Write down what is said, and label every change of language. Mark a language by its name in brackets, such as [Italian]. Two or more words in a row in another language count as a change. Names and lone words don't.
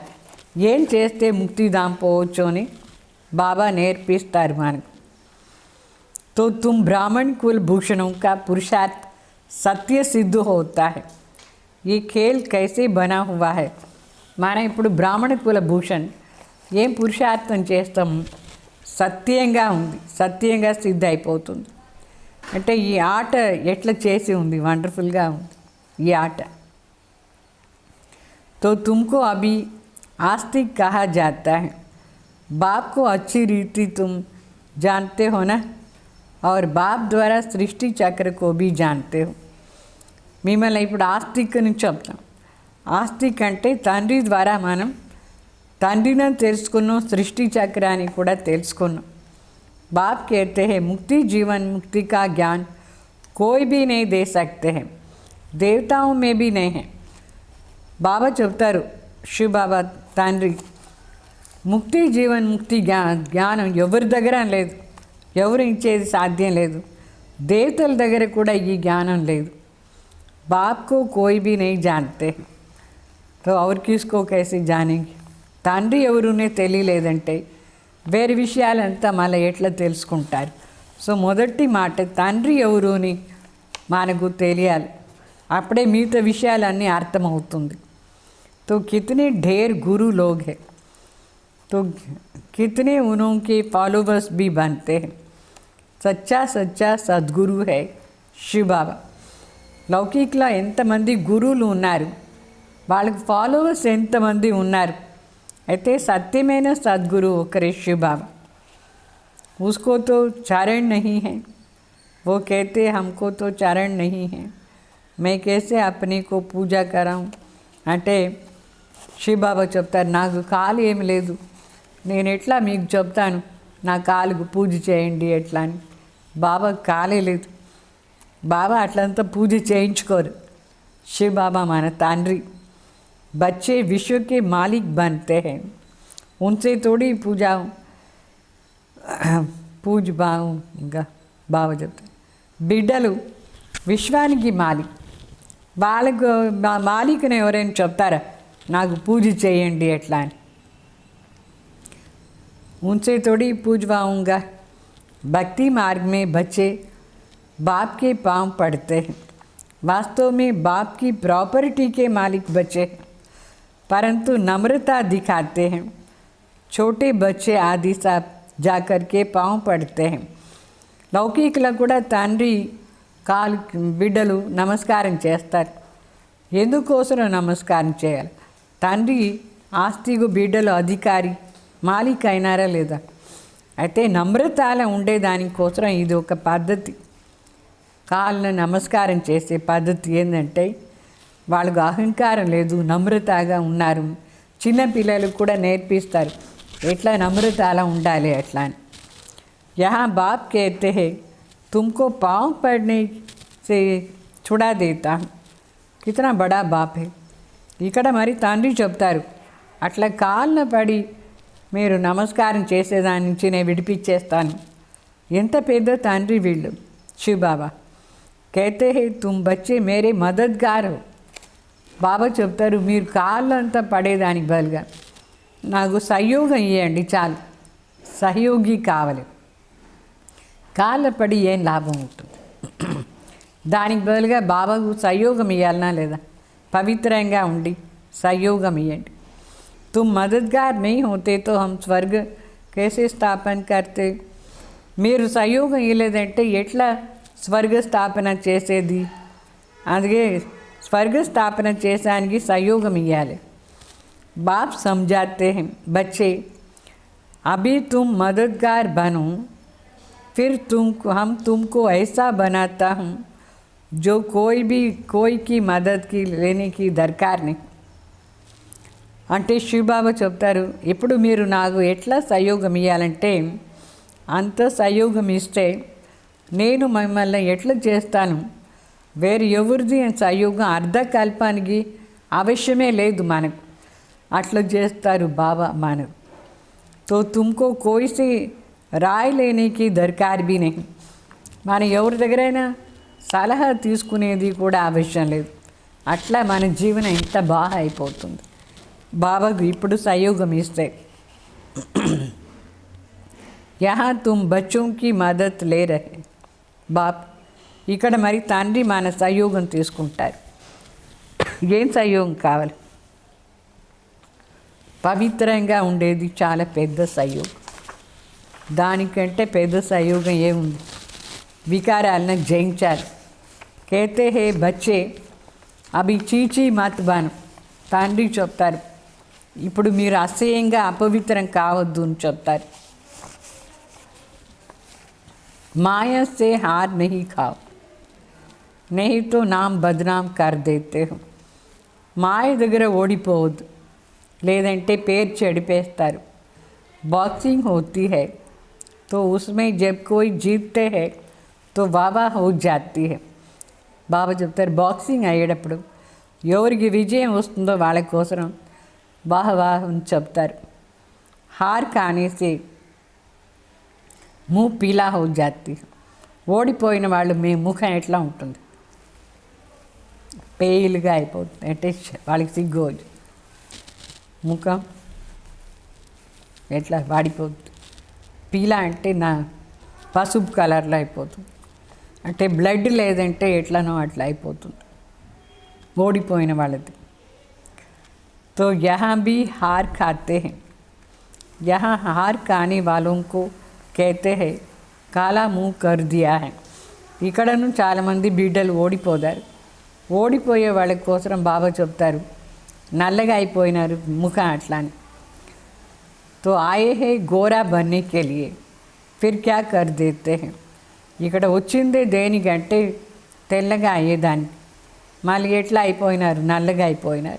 [Telugu] ఏం చేస్తే ముక్తిధాం పోవచ్చు అని బాబా నేర్పిస్తారు మనకు. [Hindi] तो तुम ब्राह्मण कुल भूषणों का पुरुषार्थ सत्य सिद्ध होता है. ये खेल कैसे बना हुआ है. [Telugu] మనం ఇప్పుడు బ్రాహ్మణ కుల భూషణ్ ఏం పురుషార్థం చేస్తాం, సత్యంగా ఉంది, సత్యంగా సిద్ధ అయిపోతుంది. అంటే ఈ ఆట ఎట్లా చేసి ఉంది, వండర్ఫుల్గా ఉంది ఈ ఆట. [Hindi] तो तुमको अभी आस्तिक कहा जाता है. बाप को अच्छी रीति तुम जानते हो ना, और बाप द्वारा सृष्टि चक्र को भी जानते हो. [Telugu] మిమ్మల్ని ఇప్పుడు ఆస్తిక్ అని చెప్తాం. ఆస్తిక్ అంటే తండ్రి ద్వారా మనం తండ్రిని తెలుసుకున్నాం, సృష్టి చక్రాన్ని కూడా తెలుసుకున్నాం. [Hindi] बाप कहते हैं मुक्ति जीवन मुक्ति का ज्ञान कोई भी नहीं दे सकते हैं, देवताओं में भी नहीं है. [Telugu] బాబా చెప్తారు, శివ బాబా తండ్రి ముక్తి జీవన్ ముక్తి జ్ఞానం ఎవరి దగ్గర లేదు, ఎవరు ఇచ్చేది సాధ్యం లేదు. దేవతల దగ్గర కూడా ఈ జ్ఞానం లేదు. [Hindi] बाप को कोई भी नहीं जानते, तो और किसको कैसे जानेंगे? [Telugu] తండ్రి ఎవరునే తెలియలేదంటే వేరే విషయాలంతా మళ్ళీ ఎట్లా తెలుసుకుంటారు? సో మొదటి మాట తండ్రి ఎవరు అని మనకు తెలియాలి, అప్పుడే మిగతా విషయాలన్నీ అర్థమవుతుంది. [Hindi] तो कितने ढेर गुरु लोग हैं, तो कितने उनके फॉलोवर्स भी बनते हैं. सच्चा सच्चा सद्गुरु है शिव बाबा. [Telugu] లౌకిక్లో ఎంతమంది గురువులు ఉన్నారు, వాళ్ళకి ఫాలోవర్స్ ఎంతమంది ఉన్నారు. అయితే సత్యమైన సద్గురు ఒకరే शिव बाबा. [Hindi] उसको तो चरण नहीं है, वो कहते हमको तो चरण नहीं है, मैं कैसे अपने को पूजा कराऊं [Telugu] అంటే शिव बाबा చెప్తారు, నాకు కాలు ఏమి లేదు, నేను ఎట్లా మీకు చెప్తాను నా కాలుకు పూజ చేయండి ఎట్లా అని. బాబా కాలే లేదు, బాబా అట్లంతా పూజ చేయించుకోరు. शिव बाबा మన తండ్రి. [Hindi] बच्चे विश्व के मालिक बनते हैं, उनसे थोड़ी [Telugu] పూజ బాగా బాబా చెప్తారు. బిడ్డలు విశ్వానికి మాలిక్, వాళ్ళకు మాలిక్ని ఎవరైనా చెప్తారా నాకు పూజ చేయండి ఎట్లా అని? [Hindi] उनसे थोड़ी पूजवाऊँगा. भक्ति मार्ग में बच्चे बाप के पांव पड़ते हैं. वास्तव में बाप की प्रॉपर्टी के मालिक बच्चे, परंतु नम्रता दिखाते हैं. छोटे बच्चे आदि सब जाकर के पांव पड़ते हैं. [Telugu] లౌకికులకు కూడా తండ్రి కాలు బిడ్డలు నమస్కారం చేస్తారు. ఎందుకోసం నమస్కారం చేయాలి? తండ్రి ఆస్తికు బిడ్డలు అధికారి మాలిక్ అయినారా లేదా? అయితే నమ్రతాల ఉండేదానికోసం ఇది ఒక పద్ధతి. కాళ్ళను నమస్కారం చేసే పద్ధతి ఏంటంటే వాళ్ళకు అహంకారం లేదు, నమ్రతగా ఉన్నారు. చిన్నపిల్లలకు కూడా నేర్పిస్తారు ఎట్లా నమ్రతలా ఉండాలి ఎట్లా అని. [Hindi] यहाँ बाप कहते हैं तुमको पाँव पड़ने से छुड़ा देता हूँ. कितना बड़ा बाप है. [Telugu] ఇక్కడ మరి తండ్రి చెప్తారు అట్లా కాళ్ళను పడి మీరు నమస్కారం చేసేదాని నుంచి నేను విడిపించేస్తాను. ఎంత పెద్ద తండ్రి వీళ్ళు. [Hindi] शिव बाबा कहते हैं तुम बच्चे मेरे मददगार हो. [Telugu] బాబా చెప్తారు మీరు కాళ్ళంతా పడేదానికి బదులుగా నాకు సహయోగం ఇవ్వండి చాలు. సహయోగి కావాలి. కాళ్ళ పడి ఏం లాభం ఉంటుంది? దానికి బదులుగా బాబాకు సహయోగం ఇవ్వాలనా లేదా? పవిత్రంగా ఉండి సహయోగం ఇవ్వండి. [Hindi] तुम मददगार नहीं होते तो हम स्वर्ग कैसे स्थापन करते? [Telugu] మీరు సహయోగం ఇవ్వలేదంటే ఎట్లా స్వర్గ స్థాపన చేసేది? అందుకే స్వర్గ స్థాపన చేసానికి సహయోగం ఇవ్వాలి. [Hindi] बाप समझाते हैं बच्चे अभी तुम मददगार बनो, फिर हम तुमको ऐसा बनाता हूँ जो कोई की मदद की लेने की दरकार नहीं. [Telugu] అంటే శివ బాబా చెప్తారు ఇప్పుడు మీరు నాకు ఎట్లా సహయోగం ఇవ్వాలంటే అంత సహయోగం ఇస్తే నేను మిమ్మల్ని ఎట్లా చేస్తాను, వేరే ఎవరిది సహయోగం అర్ధకల్పానికి అవశ్యమే లేదు మనకు. అట్లా చేస్తారు బాబా మనకు. [Hindi] तो तुमको कोई से राय लेने की दरकार भी नहीं. [Telugu] మనం ఎవరి దగ్గరైనా సలహా తీసుకునేది కూడా అవసరం లేదు. అట్లా మన జీవనం ఎంత బాగా అయిపోతుంది బాబాకు ఇప్పుడు సహయోగం ఇస్తే. [Hindi] यहाँ तुम बच्चों की मदद ले रहे బాప్. [Telugu] ఇక్కడ మరి తండ్రి మన సహయోగం తీసుకుంటారు. ఏం సహయోగం కావాలి? పవిత్రంగా ఉండేది చాలా పెద్ద సహయోగం. దానికంటే పెద్ద సహయోగం ఏముంది? వికారాలను జయించాలి. [Hindi] कहते हैं बच्चे अभी छीछी मत बनो. [Telugu] తండ్రి చెప్తారు ఇప్పుడు మీరు అసహ్యంగా అపవిత్రం కావద్దు అని చెప్తారు. [Hindi] माया से हार नहीं खाओ, नहीं तो नाम बदनाम कर देते हो. [Telugu] మాయ దగ్గర ఓడిపోవద్దు, లేదంటే పేరు చెడిపేస్తారు. [Hindi] बॉक्सिंग होती है तो उसमें जब कोई जीतते हैं तो वाह वाह हो जाती है. [Telugu] బాబా చెప్తారు బాక్సింగ్ అయ్యేటప్పుడు ఎవరికి విజయం వస్తుందో వాళ్ళ కోసం [Hindi] वाह वाह [Telugu] అని చెప్తారు. [Hindi] हार खाने से मुँह पीला हो जाती है. [Telugu] ఓడిపోయిన వాళ్ళు మీ ముఖం ఎట్లా ఉంటుంది, పేలుగా అయిపోతుంది. అంటే వాళ్ళకి సిగ్గు వచ్చి ముఖం ఎట్లా వాడిపోతుంది. పీలా అంటే నా పసుపు కలర్లో అయిపోతుంది. అంటే బ్లడ్ లేదంటే ఎట్లనో అట్లా అయిపోతుంది ఓడిపోయిన వాళ్ళది. [Hindi] तो यहाँ भी हार खाते हैं. यहाँ हार खाने वालों को कहते हैं काला मुँह कर दिया है. [Telugu] ఇక్కడను చాలామంది బిడ్డలు ఓడిపోతారు. ఓడిపోయే వాళ్ళ కోసం బాబా చెప్తారు నల్లగా అయిపోయినారు ముఖం అట్లా అని. [Hindi] तो आए हैं गोरा बनने के लिए फिर क्या कर देते हैं. [Telugu] ఇక్కడ వచ్చిందే దేనికంటే తెల్లగా అయ్యేదాన్ని, మళ్ళీ ఎట్లా అయిపోయినారు, నల్లగా అయిపోయినారు.